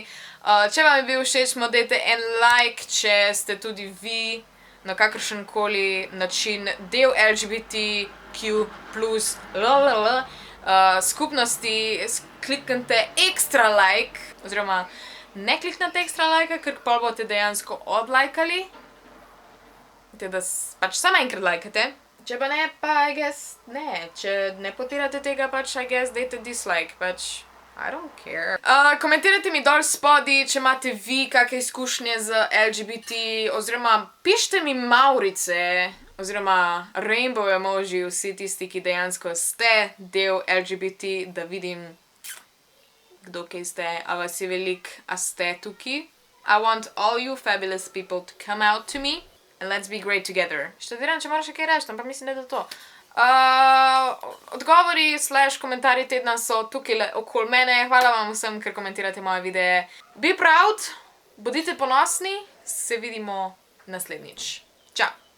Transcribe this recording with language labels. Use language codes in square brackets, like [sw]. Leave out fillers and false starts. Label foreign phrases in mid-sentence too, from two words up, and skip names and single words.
[sl] Če vam je bil všeč, mu dajte en like, če ste tudi vi na kakršenkoli način del LGBTQ plus skupnosti, kliknite ekstra like, oziroma ne kliknite ekstra like, ker pa boste dejansko odlajkali. Teda pač samo enkrat lajkate. Če pa ne, pa [en] I guess [sl] ne. Če ne podpirate tega, pač [en] I guess [sl] dajte dislike, pač [en] I don't care. [sl] Komentirajte mi dol spodaj, če imate vi kakšne izkušnje z LGBT, oziroma pišite mi Maurice, oziroma [en] rainbow emoji, [sl] vsi tisti, ki dejansko ste del LGBT, da vidim, kdo kaj ste, a vas je veliko, a ste tukaj. [en] I want all you fabulous people to come out to me and let's be great together. [sl] Študiram, če moraš še kaj reči, ampak mislim, da je to. Odgovori / komentarji tedna so tukaj okoli mene. Hvala vam vsem, ker komentirate moje videe. [en] Be proud, [sl] bodite ponosni, se vidimo naslednjič. Čau!